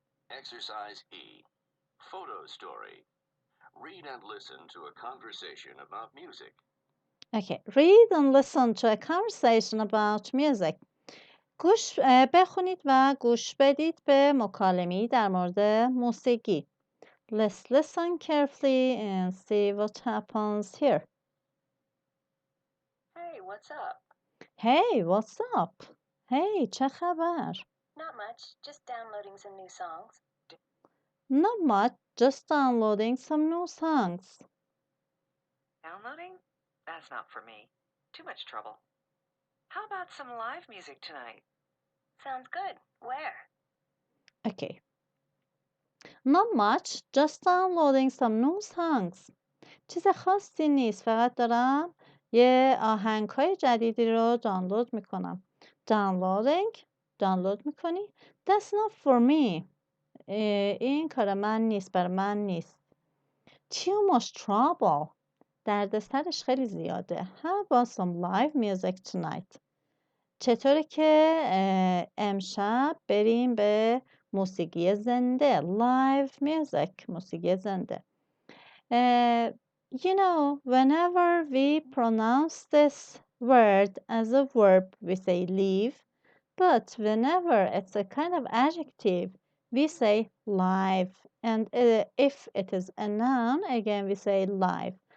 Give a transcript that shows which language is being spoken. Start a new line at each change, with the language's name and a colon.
English: Exercise E. Photo story. Read and listen to a conversation about music. Okay, read and listen to a conversation about music.
Persian: بخونید و گوش بدید به مکالمه‌ای در مورد موسیقی.
English: Let's listen carefully and see what happens here. Hey, what's up? Hey, what's up? Hey,
Persian: چه خبر?
English: Not much, just downloading some new songs. Not much, just downloading some new songs. Downloading? That's not for me. Too much trouble. How about some live music tonight? Sounds good. Where? Okay. Not much, just downloading some new songs.
Persian: چیز خاصی نیست، فقط دارم یه آهنگ‌های جدیدی رو دانلود میکنم. دانلود میکنی؟
English: That's not for me.
Persian: این کار من نیست، برای من نیست.
English: Too much trouble.
Persian: دردسرش خیلی زیاده.
English: How about some live music tonight?
Persian: چطوره که امشب بریم به موسیقی زنده.
English: Live music.
Persian: موسیقی زنده.
English: You know, whenever we pronounce this word as a verb, we say leave. But whenever it's a kind of adjective, we say live. And if it is a noun, again, we say live.